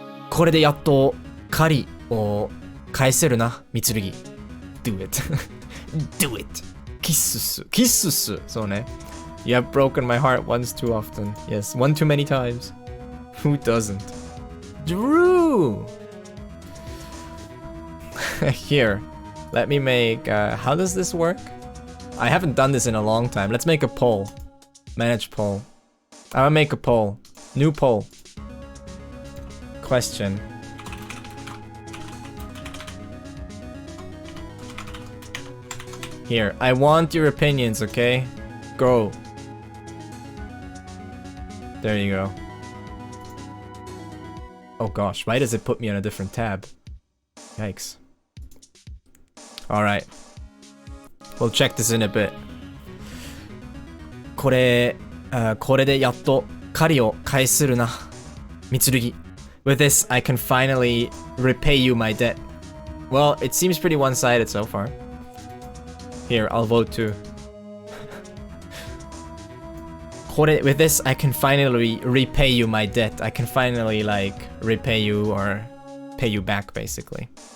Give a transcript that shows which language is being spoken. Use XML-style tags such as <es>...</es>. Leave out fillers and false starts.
<ja>これでやっと狩りを返せるな、みつるぎ。</ja> <en>Do it. Do it.</en> <ja>キッスス。そうね。</ja> <en>You have broken my heart once too often. Yes, one too many times. Who doesn't? Drew! Here, let me make... how does this work? I haven't done this in a long time. Let's make a poll. Manage poll. I'm gonna make a poll. New poll. Question. Here, I want your opinions, okay? Go. There you go. Oh gosh, why does it put me on a different tab? Yikes. Alright. We'll check this in a bit.</en> <ja>これでやっと借りを返するな。 Mitsurugi.</ja> <en>With this, I can finally repay you my debt. Well, it seems pretty one-sided so far. Here, I'll vote too. With this, I can finally repay you my debt. I can finally, like, repay you or pay you back, basically.</en>